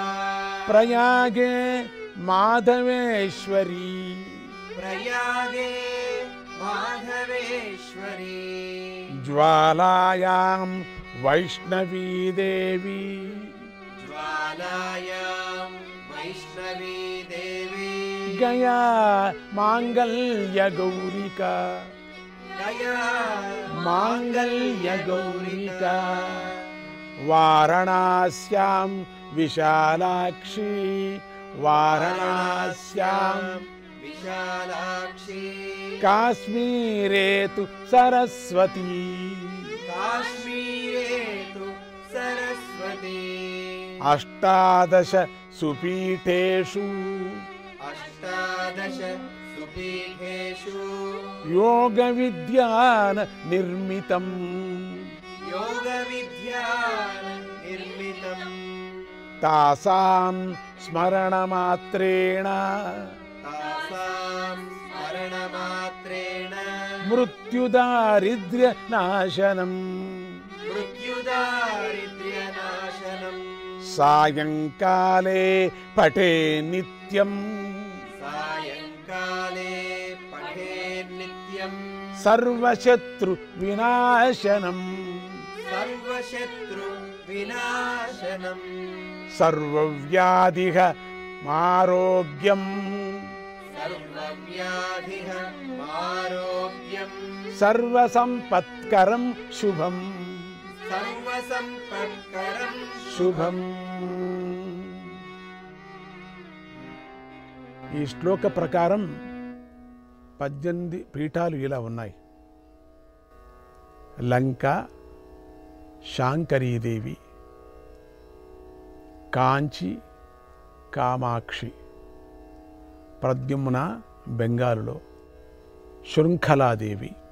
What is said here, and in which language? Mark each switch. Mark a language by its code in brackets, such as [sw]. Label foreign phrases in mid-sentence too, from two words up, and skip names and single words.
[sa] ప్రయాగే మాధవేశ్వరీ प्रयागे माधवेश्वरी జ్వాలాయాం వైష్ణవీదేవి ज्वालायां वैष्णवी देवी గయా మాంగళ్య గౌరికా गया మాంగళ్య గౌరికా వారణాస్యాం విశాలాక్షి వారణాస్యాం विशालाक्षी కాశ్మీరే తు సరస్వతీ काश्मीरे तु सरस्वती అష్టాదశ సుపీఠేషు अष्टादश सुपीठेषु యోగ విద్యాన నిర్మితం योगविद्या निर्मितम् తాసాం స్మరణమాత్రేణ तासां स्मरणमात्रेण మృత్యుదారిద్ర్య నాశనం मृत्युदारिद्र्यनाशनम् సాయంకాలే పఠే నిత్యం सायङ्काले पठेन्नित्यम् సర్వశత్రు వినాశనం सर्वशत्रुविनाशनम् సర్వవ్యాధిః ఆరోగ్యం सर्वव्याधिः आरोग्यम् సర్వసంపత్కరం శుభం सर्वसम्पत्करं [te] శుభం. ఈ శ్లోక ప్రకారం 18 పీఠాలు ఇలా ఉన్నాయి. లంక శాంకరీదేవి, కాంచి కామాక్షి, ప్రద్యుమ్న బెంగాలులో, శృంఖలాదేవి,